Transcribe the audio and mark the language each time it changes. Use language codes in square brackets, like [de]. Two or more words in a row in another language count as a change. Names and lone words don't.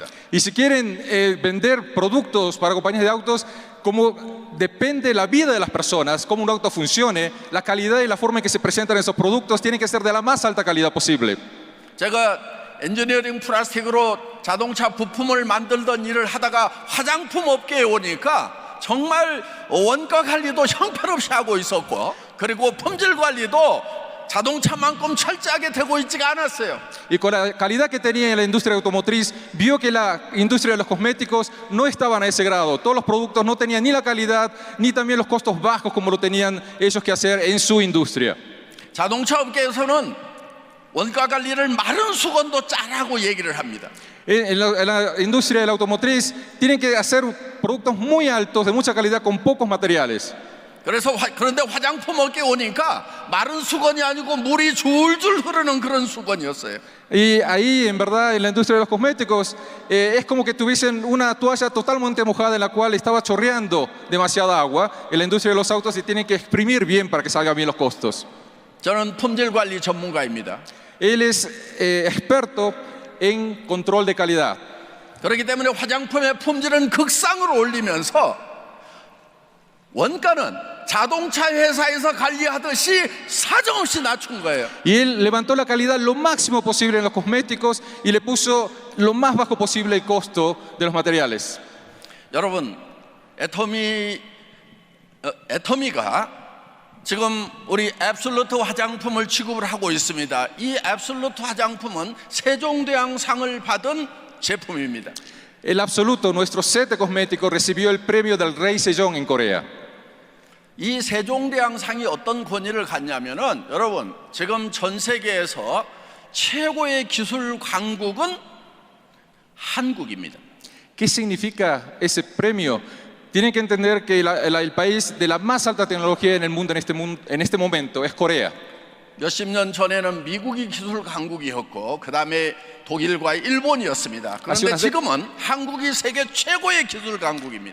[es] Y si quieren vender productos para compañías de autos, como depende la vida de las personas, cómo un auto funcione, la calidad y la forma en que se presentan esos productos tienen que ser de la más alta calidad posible. [ko] 제가 엔지니어링 플라스틱으로 자동차 부품을 만들던 일을 하다가 화장품 업계에 오니까 정말 원가 관리도 형편없이 하고 있었고, 그리고 품질 관리도 자동차만큼 철저하게 되고 있지가 않았어요. [es] Y con la calidad que tenía en la industria automotriz, vio que la industria de los cosméticos no estaban a ese grado. Todos los productos no tenían ni la calidad, ni también los costos bajos como lo tenían ellos que hacer en su industria. [ko] 자동차 업계에서는 원가 관리를 마른 수건도 짜라고 얘기를 합니다. [es] En la industria de la automotriz tienen que hacer productos muy altos, de mucha calidad, con pocos materiales. [ko] 그런데 화장품 업계에 오니까 마른 수건이 아니고 물이 줄줄 흐르는 그런 수건이었어요. [es] Y ahí, en verdad, en la industria de los cosméticos, es como que tuviesen una toalla totalmente mojada en la cual estaba chorreando demasiada agua. En la industria de los autos se tienen que exprimir bien para que salgan bien los costos. [ko] 저는 품질 관리 전문가입니다. [es] Él es experto en control de calidad. [ko] 그렇기 때문에 화장품의 품질은 극상으로 올리면서 원가는 자동차 회사에서 관리하듯이 사정없이 낮춘 거예요. [es] Y él levantó la calidad lo máximo posible en los cosméticos y le puso lo más bajo posible el costo de los materiales. [ko] 여러분, 애터미가 지금 우리 앱솔루트 화장품을 취급을 하고 있습니다. 이 앱솔루트 화장품은 세종대왕상을 받은 제품입니다. [es] El Absoluto, nuestro set de cosméticos, recibió el premio del Rey Sejong en Corea. [ko] 이 세종대왕상이 어떤 권위를 갖냐면은, 여러분, 지금 전 세계에서 최고의 기술 강국은 한국입니다. [es] ¿Qué significa ese premio? Tienen que entender que el país de la más alta tecnología en el mundo en este momento es Corea. [ko] 몇십 년 전에는 미국이 기술 강국이었고 그 다음에 독일과 일본이었습니다. 그런데 지금은 한국이 세계 최고의 기술 강국입니다.